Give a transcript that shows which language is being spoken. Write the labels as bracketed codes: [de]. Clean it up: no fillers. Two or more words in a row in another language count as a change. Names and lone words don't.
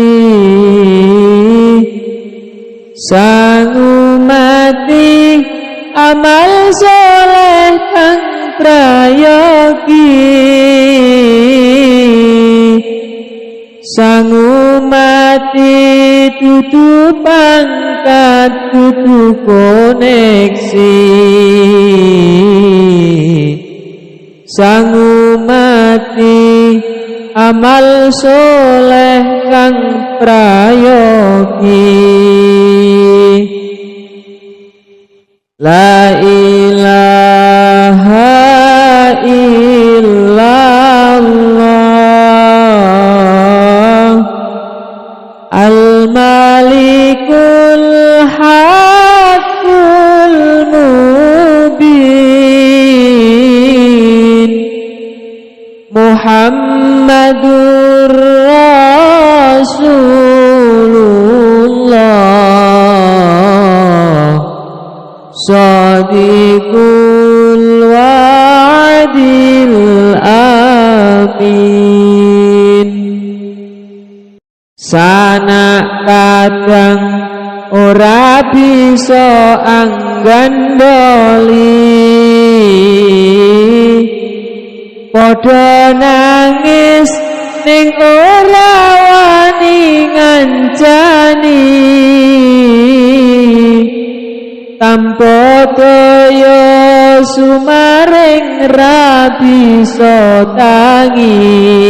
[jv] sangu mati amal soleh kang prayogi sangu mati dudu pangkat dudu koneksi sangu mati amal soleh kang prayogi [ar] لا إله إلا الله الملك الحق المبين محمد رسول الله صادق الوعد الأمين [jv] sanak kadang ora bisa anggandoli padha nangis ning ora wani ngancani tanpa daya sumaring ra bisa tangi